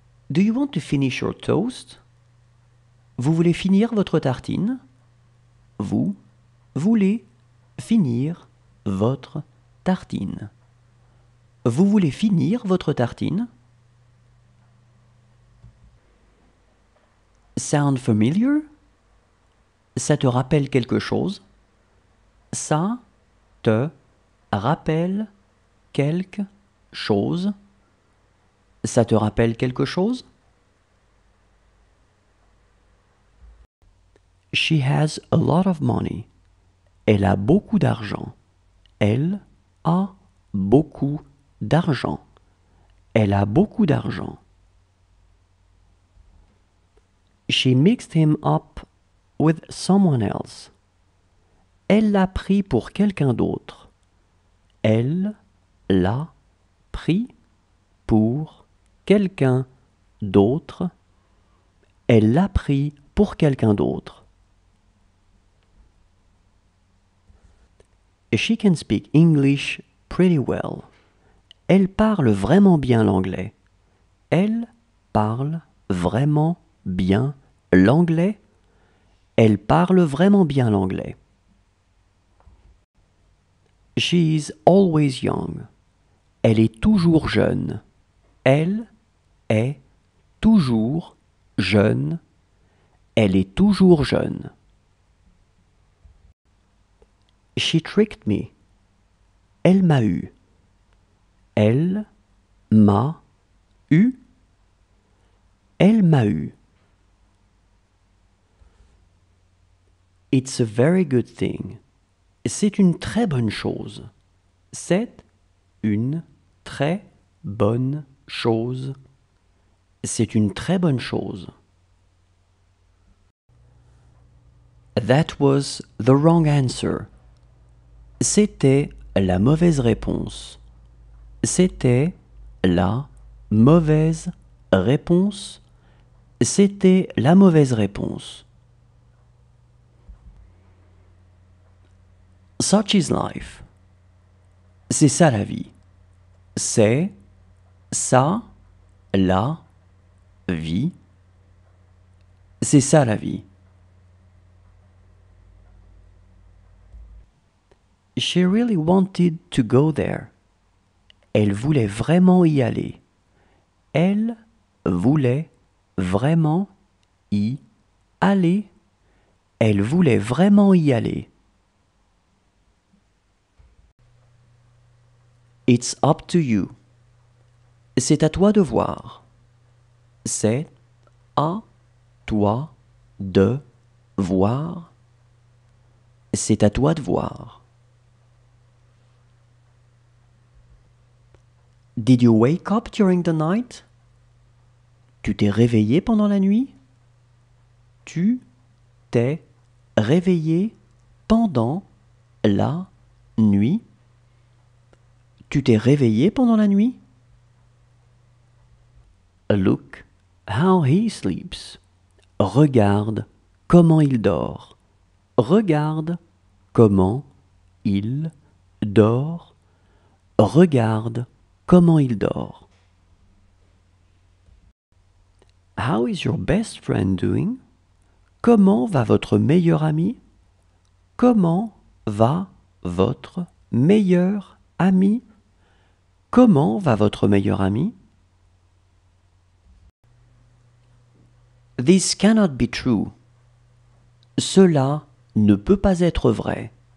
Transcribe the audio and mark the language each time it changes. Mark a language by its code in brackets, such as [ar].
[en] Do you want to finish your toast? [fr] Vous voulez finir votre tartine? Vous voulez finir votre tartine. Vous voulez finir votre tartine? [en] Sound familiar? [fr] Ça te rappelle quelque chose? Ça te rappelle quelque chose? Ça te rappelle quelque chose? [en] She has a lot of money. [fr] Elle a beaucoup d'argent. Elle a beaucoup d'argent. Elle a beaucoup d'argent. [en] She mixed him up with someone else. [fr] Elle l'a pris pour quelqu'un d'autre. Elle l'a pris pour quelqu'un d'autre. Elle l'a pris pour quelqu'un d'autre. [en] She can speak English pretty well. [fr] Elle parle vraiment bien l'anglais. Elle parle vraiment bien l'anglais. Elle parle vraiment bien l'anglais. [en] She's always young. [fr] Elle est toujours jeune. Elle est toujours jeune. Elle est toujours jeune. [en] She tricked me. [fr] Elle m'a eu. Elle m'a eu. Elle m'a eu. [en] It's a very good thing. [fr] C'est une très bonne chose. C'est une très bonne chose. C'est une très bonne chose. [en] That was the wrong answer. [fr] C'était la mauvaise réponse. C'était la mauvaise réponse. C'était la mauvaise réponse. [en] Such is life. [fr] C'est ça la vie. C'est ça la vie. C'est ça la vie. [en] She really wanted to go there. [fr] Elle voulait vraiment y aller. Elle voulait vraiment y aller. Elle voulait vraiment y aller. [en] It's up to you. [fr] C'est à toi de voir. C'est à toi de voir. C'est à toi de voir. [en] Did you wake up during the night? [fr] Tu t'es réveillé pendant la nuit? Tu t'es réveillé pendant la nuit? Tu t'es réveillé pendant la nuit? [en] Look how he sleeps. [fr] Regarde comment il dort. Regarde comment il dort. Regarde comment il dort. [en] How is your best friend doing? [fr] Comment va votre meilleur ami? Comment va votre meilleur ami? Comment va votre meilleur ami? [en] This cannot be true. [fr] Cela ne peut pas être vrai.